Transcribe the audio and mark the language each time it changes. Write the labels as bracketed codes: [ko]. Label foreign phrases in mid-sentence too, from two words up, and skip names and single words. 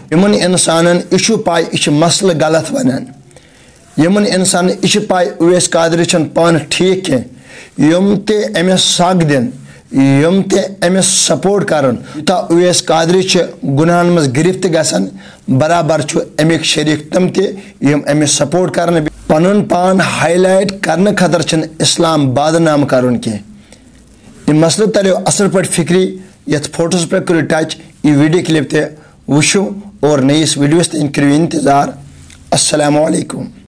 [ks] यमन इंसानन यह पाई यह मसल गलत वनान, यमन इंसान यह पाई उवैस कादरी पान ठीक कह यम ते अमिस साग दिन यम ते अमिस सपोर्ट करन यूता उवैस कादरी गुनाहन मज गिरफ्त गसन बराबर अमिक शरीक तम ते यम अमिस सपोर्ट करन पनुन पान हाईलाइट करने खतर इस्लाम बादनाम करन कह। यह मसल तरो असल पे फिक्री यथ फोटोस पे करो टच यह [en] video clip [ks] ते वुचो और नईस वीडियोस तक करो इंतजार। [ar] السلام عليكم.